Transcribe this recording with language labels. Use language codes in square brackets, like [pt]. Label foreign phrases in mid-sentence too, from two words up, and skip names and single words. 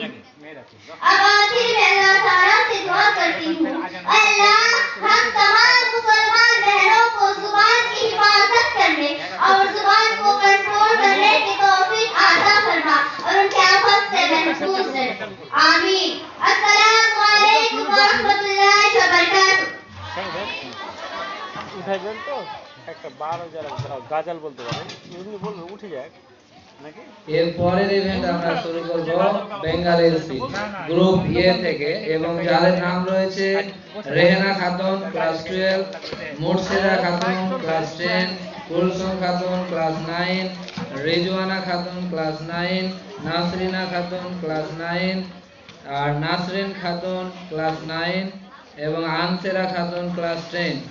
[ur] اب آخر میں اللہ تعالیٰ سے دعا کرتی ہوں اے اللہ ہم تمام مسلمان بہنوں کو زبان کی حفاظت کرنے اور زبان کو کنٹرول کرنے کی توفیق عطا فرما اور ان کے آفت سے محفوظ رکھ. آمین. [ar] السلام علیکم ورحمۃ اللہ وبرکاتہ. [bn] উঠাইবেন তো একটা 12 যারা গাজাল বলতে পারেন এমনি বলবে উঠে যায় নাকি এর পরের ইভেন্ট আমরা শুরু করব বেঙ্গল এলসি গ্রুপ এ থেকে এবং যাদের নাম রয়েছে রেহেনা খাতুন ক্লাস 12, মুর্শিদা খাতুন ক্লাস 10, কুলসুম খাতুন ক্লাস 9, রিজওয়ানা খাতুন ক্লাস 9, নাসরিনা খাতুন ক্লাস 9 আর নাসরিন খাতুন ক্লাস 9 এবং আনসেরা খাতুন ক্লাস 10.